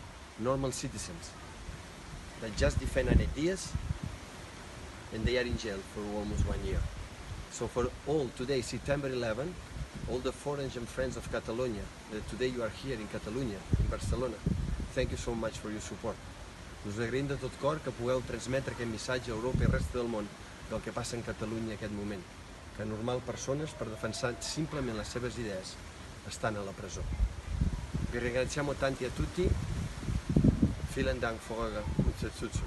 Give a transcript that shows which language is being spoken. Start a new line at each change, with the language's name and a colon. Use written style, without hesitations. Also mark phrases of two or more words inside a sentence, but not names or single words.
English: Normal citizens that just defend ideas and they are in jail for almost 1 year. So for all today, September 11, all the foreign and friends of Catalonia, that today you are here in Catalunya, in Barcelona, thank you so much for your support.
Catalan: Us agraïm de tot cor que pugueu transmetre aquest missatge a Europa i al resta del món del que passa en Catalunya en aquest moment, que normal persones per defensar simplement les seves idees estan a la presó.
Italian: Vi ringraziamo tanti a tutti.
German: Vielen Dank für eure Unterstützung.